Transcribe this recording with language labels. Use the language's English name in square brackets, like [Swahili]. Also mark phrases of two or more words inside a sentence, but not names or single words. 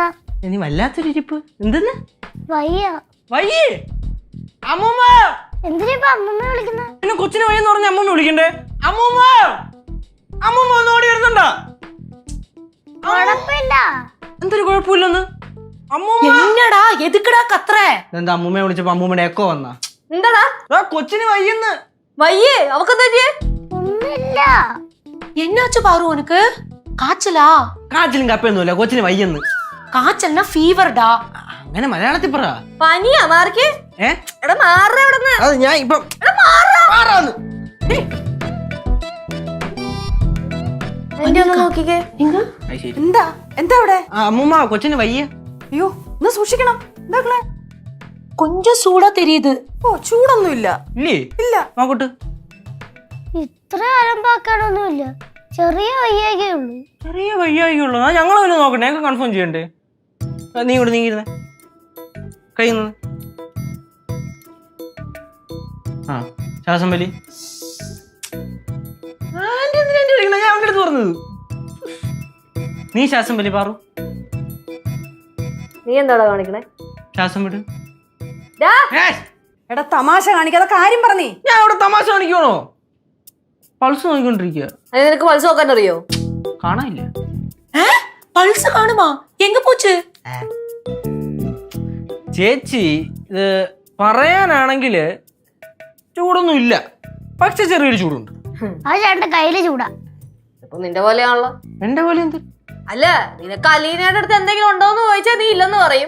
[Malayalam] നീ വല്ലാത്തൊരു ഇരിപ്പ്. എന്തെന്ന് വയ്യ. വയ്യേ? അമ്മൂമ്മ എന്തിനാ അമ്മമ്മ വിളിക്കുന്ന? പിന്നെ കൊച്ചിനെ വയ്യെന്ന് പറഞ്ഞ അമ്മൂമ്മ വിളിക്കണ്ടേ? അമ്മൂമ്മ അമ്മൂമ്മ ഒന്ന് ഓടി വരുന്നുണ്ടോ? കുഴപ്പമില്ല. എന്തൊരു കുഴപ്പമില്ലെന്ന്? [Tamil] என்னடா எதுக்குடா கத்துற? [Malayalam] എന്താ അമ്മൂമ്മയെ വിളിച്ചപ്പോ അമ്മൂമ്മയുടെ എക്കോ വന്നാ? എന്താടാ കൊച്ചിന് വയ്യെന്ന്. വയ്യേ? അവക്കെന്താ പറ്റിയേ? ഒന്നുമില്ല. [Tamil] என்னாச்சு பாரு உனக்கு? காய்ச்சலா? [Malayalam] കാച്ചിലും കപ്പയൊന്നുമില്ല, കൊച്ചിന് വയ്യെന്ന്. [Tamil] காய்ச்சல்னா ஃபீவர்டா. [Malayalam] അങ്ങനെ മലയാളത്തിൽ പറ. പനിയാ മാർക്ക്? എടാ മാറേ അവിടുന്ന്. അത് ഞാൻ ഇപ്പൊ എന്റെ ഒന്ന് നോക്കിക്കേ. എന്താ എന്താ അവിടെ? അമ്മൂമ്മ കൊച്ചിന് വയ്യ. അയ്യോ ഒന്ന് സൂക്ഷിക്കണം. എന്താ [Tamil] கொஞ்சம் சூடா தெரியுது. [Malayalam] ഓ ചൂടൊന്നും ഇല്ല. ഇല്ലേ? ഇല്ല. നോക്കട്ട്. ഇത്ര അലമ്പാക്കാനൊന്നുമില്ല. ചെറിയ വയ്യാകേ ഉള്ളൂ. ചെറിയ വയ്യായിക്കുള്ളൂ. ഞങ്ങൾ വല്ല നോക്കണ്ടേ? ഞങ്ങൾക്ക് കൺഫേം ചെയ്യണ്ടേ? നീ ഇവിടെ നീങ്ങിരുന്നേ. കഴിയുന്നത് ആ ശ്വാസം വലി. ഞാൻ അവൻ്റെ അടുത്ത് പറഞ്ഞത്. നീ ശ്വാസം വലി പാറു. നീ എന്താടാ കാണിക്കണേ? ശ്വാസം വിട്. എടാ തമാശ കാണിക്കാതെ കാര്യം പറഞ്ഞേ. ഞാൻ അവിടെ തമാശ കാണിക്കണോ? പൾസ് നോക്കിക്കൊണ്ടിരിക്കുക. നിനക്ക് പൾസ് നോക്കാൻ അറിയോ? കാണാനില്ല. [Tamil] பல்ஸ் காணுமா? எங்க போச்சு? [Malayalam] ചേച്ചി ഇത് പറയാനാണെങ്കിൽ ചൂടൊന്നും ഇല്ല, പക്ഷെ ചെറിയൊരു ചൂടുണ്ട്. ആ ചേട്ടന്റെ കയ്യില് ചൂടാ. ഇപ്പൊ നിന്റെ പോലെയാണല്ലോ. എന്റെ പോലെ എന്ത്? അല്ല നിനക്ക് അലീനയുടെ അടുത്ത് എന്തെങ്കിലും ഉണ്ടോന്ന് ചോദിച്ചാൽ നീ ഇല്ലെന്ന് പറയും.